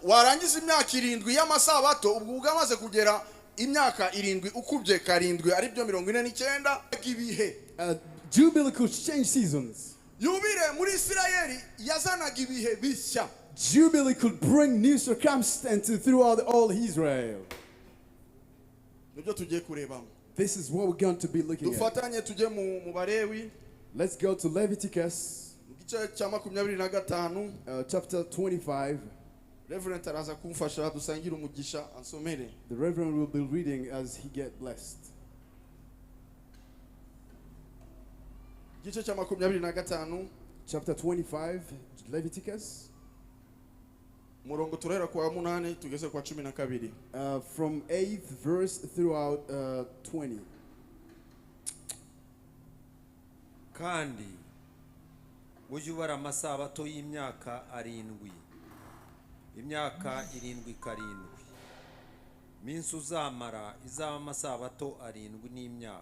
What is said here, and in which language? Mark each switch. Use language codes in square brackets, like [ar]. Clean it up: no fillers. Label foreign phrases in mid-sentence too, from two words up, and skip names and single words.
[rw] warangiza imyaka 7 y'amasabato ubwo ugamaze kugera imyaka 7 ukubye 7 ari byo 49 ibihe. [en] Jubilee could change seasons. [rw] Yubile muri Isirayeli yazanaga ibihe bishya. [en] Jubilee could bring new circumstances throughout all Israel. [rw] Nibyo tugiye kurebamo. [en] This is what we're going to be looking at. [rw] Dufatanye tujye mu Balewi. [en] Let's go to Leviticus chapter 25. [rw] Reverend araza kumfasha dusangira umugisha ansomere. [en] The Reverend will be reading as he get blessed. Chapter 25, Leviticus. [rw] Murongo turera kwa 8 tugeze kwa 12. [en] From 8th verse throughout 20. [rw] Kandi mujubara amasabato y'imyaka 7. Imyaka 7 karindwi. Minsi uzamara izaba amasabato 7 n'imyaka.